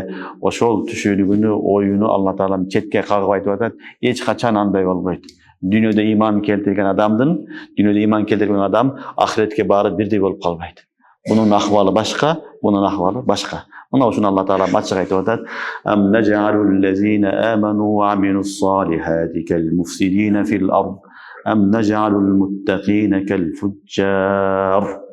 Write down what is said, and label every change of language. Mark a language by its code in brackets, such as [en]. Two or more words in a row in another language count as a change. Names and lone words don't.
[ky] Ошол түшүнүгүнү, оюну Алла Таала четке кагып айтып атат. Эч качан андай болбойт. Дүйнөдө иман келтирген адам ахиретке баары бирдей болуп калбайт. Бунун ахвалы башка, бунун ахвалы башка. Мына ушуну Алла Таала ачык айтып атат. [ar] أم نجعل الذين آمنوا وعملوا الصالحات كالمفسدين في الأرض. أم نجعل المتقين كالفجار.